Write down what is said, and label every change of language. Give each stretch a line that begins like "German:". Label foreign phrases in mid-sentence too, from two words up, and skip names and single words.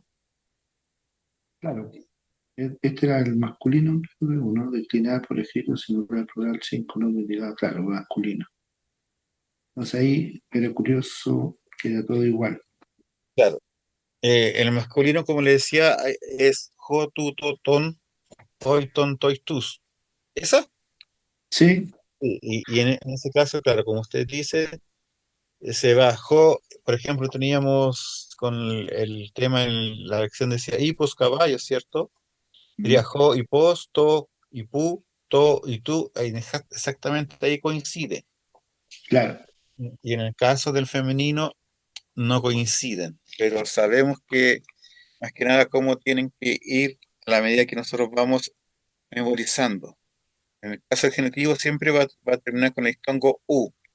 Spanish: claro. Este era el masculino, uno declinar, por ejemplo, singular, plural, cinco, no indicado, claro, masculino. Entonces ahí era curioso que era todo igual. Claro. El masculino, como le decía, es
Greek: ὁ, τοῦ, τῷ, τόν, τῷ, τόν, τοῖς,
Spanish: tus. ¿Esa? Sí, Y en ese caso, claro, como usted dice, se bajó, por ejemplo, teníamos con el tema en la lección decía hipos, caballos, ¿cierto? Sería mm,
Greek: ὁ, ἵππος, τοῦ, ἵππου, τῷ
Spanish: y tú, exactamente ahí coincide. claro. Y en el caso del femenino no coinciden, pero sabemos que más que nada cómo tienen que ir a la medida que nosotros vamos memorizando. En el caso del genitivo siempre va a terminar con el diptongo u.